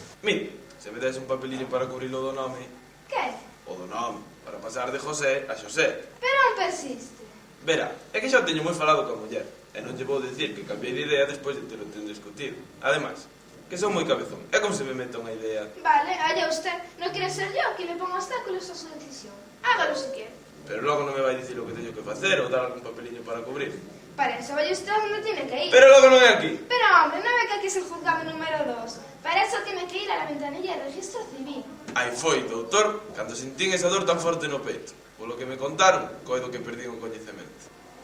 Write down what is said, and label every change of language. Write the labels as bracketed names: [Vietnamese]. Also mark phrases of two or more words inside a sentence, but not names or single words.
[Galician] Mire, se me dese un papelillo para cubrilo do nome... Que? O do nome, para pasar de José a Xosé. Pero non persiste. Verá, é que xa teño moi falado coa muller. E non lle vou dicir que cambiei de idea despois de ter o ten discutido. Ademais, que son moi cabezón. É como se me meta unha idea. [Spanish] Vale, allá usted. [Galician] Non quere ser [Spanish] yo que le ponga obstáculos a su decisión. Hágalo si quiere. [Galician] Pero logo non me vai dicir o que teño que facer ou dar algún papeliño para cubrir. [Spanish] Para eso vaya usted onde tiene que ir. [Galician] Pero logo non é aquí. [Spanish] Pero hombre, [Galician] non ve [Spanish] que aquí es el juzgado número 2. Para eso tiene que ir a la ventanilla del registro civil. [Galician] Aí foi, doutor, cando sentín esa dor tan forte no peito. Polo que me contaron, coido que perdín o coñecemento.